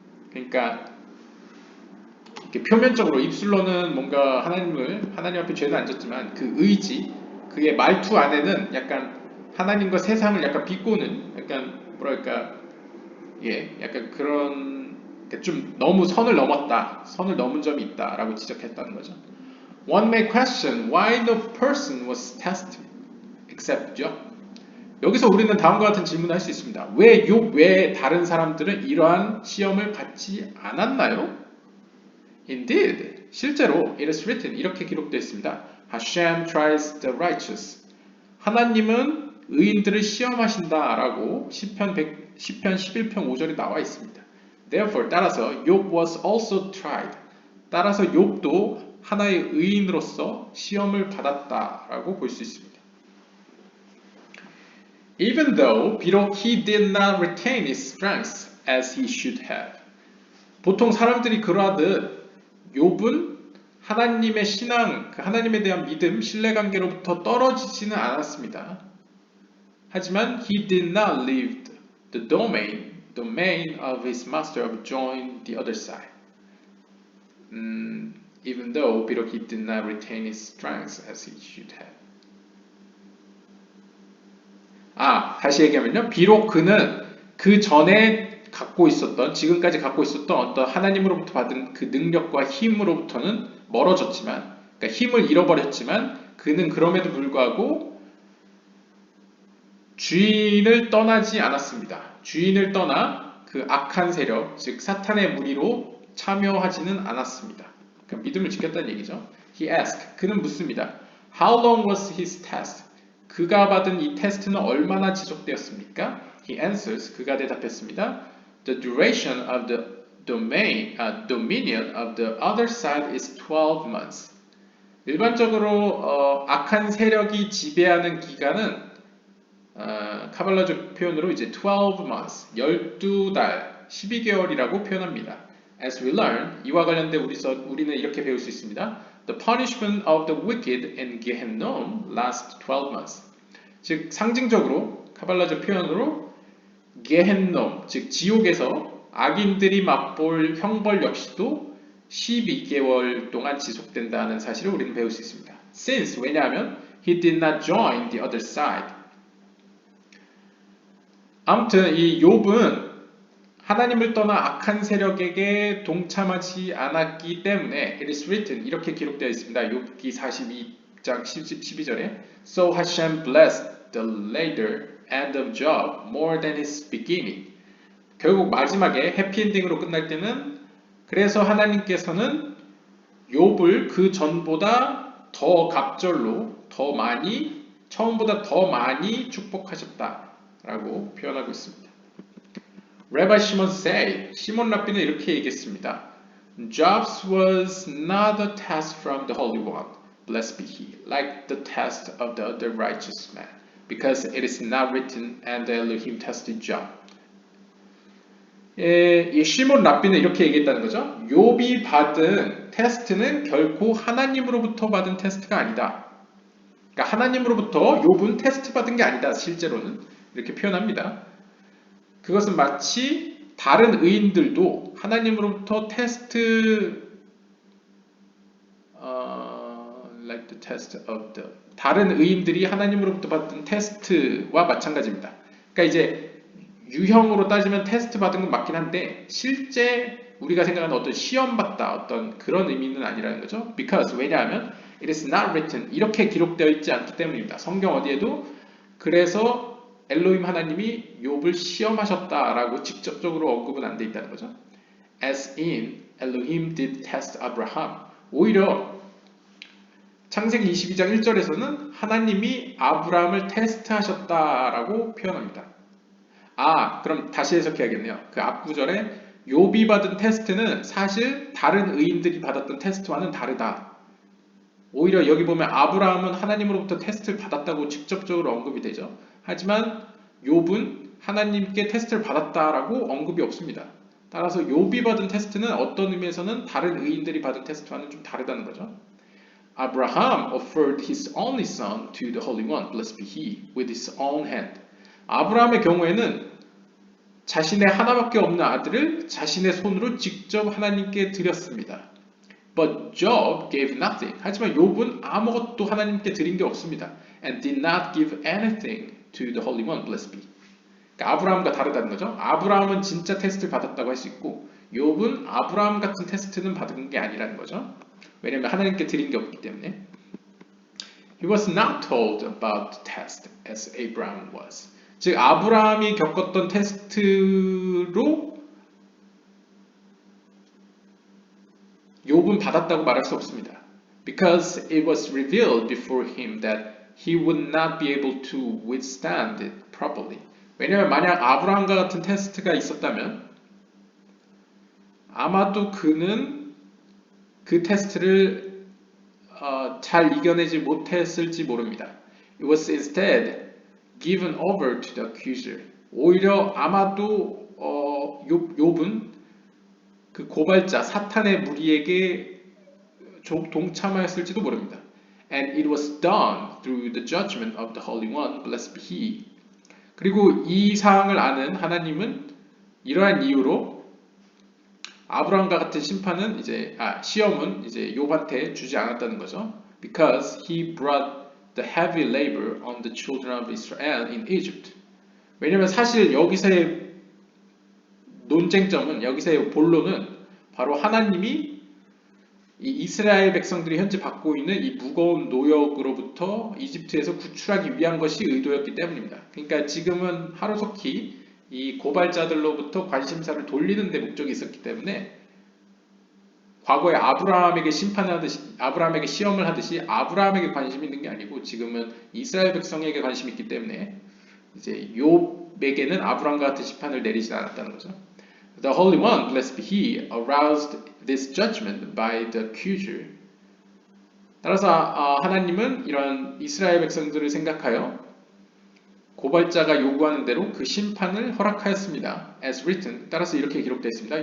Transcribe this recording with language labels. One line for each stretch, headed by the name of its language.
Korean: 그러니까 이렇게 표면적으로 입술로는 뭔가 하나님 앞에 죄는 안 졌지만 그 의지, 그의 말투 안에는 약간 하나님과 세상을 약간 비꼬는 약간 뭐랄까 약간 그런 좀 너무 선을 넘었다, 선을 넘은 점이 있다라고 지적했다는 거죠.
English: One may question why no person was tested except Job.
Korean: 여기서 우리는 다음과 같은 질문을 할 수 있습니다. 왜 욥 외에 다른 사람들은 이러한 시험을 받지 않았나요?
English: Indeed,
Korean: 실제로
English: it is written
Korean: 이렇게 기록되어 있습니다.
English: Hashem tries the righteous.
Korean: 하나님은 의인들을 시험하신다라고 시편 11편 5절에 나와 있습니다.
English: Therefore,
Korean: 따라서
English: Job was also tried.
Korean: 따라서 욥도 하나의 의인으로서 시험을 받았다라고 볼 수 있습니다.
English: Even though
Korean: 비록
English: he did not retain his strength as he should have.
Korean: 보통 사람들이 그러하듯 욥은 하나님의 신앙, 하나님에 대한 믿음, 신뢰관계로부터 떨어지지는 않았습니다. 하지만
English: he did not leave the domain of his master of join the other side. Even though
Korean: 비록
English: he did not retain his strength as he should have.
Korean: 다시 얘기하면요. 비록 그는 그 전에 갖고 있었던, 지금까지 갖고 있었던 어떤 하나님으로부터 받은 그 능력과 힘으로부터는 멀어졌지만, 그러니까 힘을 잃어버렸지만, 그는 그럼에도 불구하고 주인을 떠나지 않았습니다. 주인을 떠나 그 악한 세력, 즉 사탄의 무리로 참여하지는 않았습니다. 그러니까 믿음을 지켰다는 얘기죠.
English: He asked,
Korean: 그는 묻습니다.
English: How long was his test?
Korean: 그가 받은 이 테스트는 얼마나 지속되었습니까?
English: He answers,
Korean: 그가 대답했습니다.
English: The duration of the dominion of the other side is 12 months.
Korean: 일반적으로 악한 세력이 지배하는 기간은 카발라적 표현으로 이제
English: 12 months,
Korean: 12달, 12개월이라고 표현합니다.
English: As we learn,
Korean: 이와 관련된 우리는 이렇게 배울 수 있습니다.
English: The punishment of the wicked in Gehennom lasts 12 months.
Korean: 즉 상징적으로 카발라적 표현으로 게헨놈, 즉 지옥에서 악인들이 맛볼 형벌 역시도 12개월 동안 지속된다는 사실을 우리는 배울 수 있습니다.
English: Since,
Korean: 왜냐하면
English: he did not join the other side.
Korean: 아무튼 이 욥은 하나님을 떠나 악한 세력에게 동참하지 않았기 때문에
English: it is written
Korean: 이렇게 기록되어 있습니다. 욥기 42장 12절에
English: So Hashem blessed the later end of Job more than his beginning.
Korean: 결국 마지막에 해피엔딩으로 끝날 때는 그래서 하나님께서는 욥을 그 전보다 더 갑절로 더 많이 처음보다 더 많이 축복하셨다라고 표현하고 있습니다.
English: Rabbi Shimon said,
Korean: 시몬 랍비는 이렇게 얘기했습니다.
English: Job's was not a test from the Holy One, blessed be he, like the test of the other righteous man, because it is not written, and Elohim tested Job.
Korean: 이 시몬 랍비는 이렇게 얘기했다는 거죠. 욥이 받은 테스트는 결코 하나님으로부터 받은 테스트가 아니다. 그러니까 하나님으로부터 욥은 테스트 받은 게 아니다. 실제로는 이렇게 표현합니다. 그것은 마치 다른 의인들도 하나님으로부터
English: like the test of the
Korean: 다른 의인들이 하나님으로부터 받은 테스트와 마찬가지입니다. 그러니까 이제 유형으로 따지면 테스트 받은 건 맞긴 한데 실제 우리가 생각하는 어떤 시험 받다 어떤 그런 의미는 아니라는 거죠.
English: Because
Korean: 왜냐하면
English: it is not written
Korean: 이렇게 기록되어 있지 않기 때문입니다. 성경 어디에도 그래서 엘로힘 하나님이 욥을 시험하셨다라고 직접적으로 언급은 안 돼 있다는 거죠.
English: As in Elohim did test Abraham.
Korean: 오히려 창세기 22장 1절에서는 하나님이 아브라함을 테스트하셨다라고 표현합니다. 그럼 다시 해석해야겠네요. 그 앞구절에 욥이 받은 테스트는 사실 다른 의인들이 받았던 테스트와는 다르다. 오히려 여기 보면 아브라함은 하나님으로부터 테스트를 받았다고 직접적으로 언급이 되죠. 하지만 욥은 하나님께 테스트를 받았다라고 언급이 없습니다. 따라서 욥이 받은 테스트는 어떤 의미에서는 다른 의인들이 받은 테스트와는 좀 다르다는 거죠.
English: Abraham offered his only son to the Holy One, blessed be he, with his own hand.
Korean: 아브라함의 경우에는 자신의 하나밖에 없는 아들을 자신의 손으로 직접 하나님께 드렸습니다.
English: But Job gave nothing.
Korean: 하지만 욥은 아무것도 하나님께 드린 게 없습니다.
English: And did not give anything to the Holy One, blessed be.
Korean: 그러니까 아브라함과 다르다는 거죠. 아브라함은 진짜 테스트를 받았다고 할 수 있고 욥은 아브라함 같은 테스트는 받은 게 아니라는 거죠. 왜냐하면 하나님께 드린 게 없기 때문에.
English: He was not told about the test as Abraham was.
Korean: 즉 아브라함이 겪었던 테스트로 욥은 받았다고 말할 수 없습니다.
English: Because it was revealed before him that he would not be able to withstand it properly.
Korean: 왜냐하면 만약 아브라함과 같은 테스트가 있었다면 아마도 그는 그 테스트를 잘 이겨내지 못했을지 모릅니다.
English: It was instead given over to the accuser.
Korean: 오히려 아마도 욥은 그 고발자 사탄의 무리에게 동참하였을지도 모릅니다.
English: And it was done through the judgment of the Holy One, blessed be He.
Korean: 그리고 이 사항을 아는 하나님은 이러한 이유로 아브라함과 같은 심판은 시험은 욥한테 주지 않았다는 거죠.
English: Because he brought the heavy labor on the children of Israel in Egypt.
Korean: 왜냐하면 사실 여기서의 논쟁점은 여기서의 본론은 바로 하나님이 이 이스라엘 백성들이 현재 받고 있는 이 무거운 노역으로부터 이집트에서 구출하기 위한 것이 의도였기 때문입니다. 그러니까 지금은 하루속히 이 고발자들로부터 관심사를 돌리는 데 목적이 있었기 때문에 과거에 아브라함에게 심판을 하듯이 아브라함에게 시험을 하듯이 아브라함에게 관심이 있는 게 아니고 지금은 이스라엘 백성에게 관심이 있기 때문에 이제 욥에게는 아브라함과 같은 심판을 내리지 않았다는 거죠.
English: The Holy One, blessed be He, aroused this judgment by the accuser.
Korean: 따라서 하나님은 이런 이스라엘 백성들을 생각하여 고발자가 요구하는 대로 그 심판을 허락하였습니다.
English: As written,
Korean: 따라서 이렇게 기록되어 있습니다.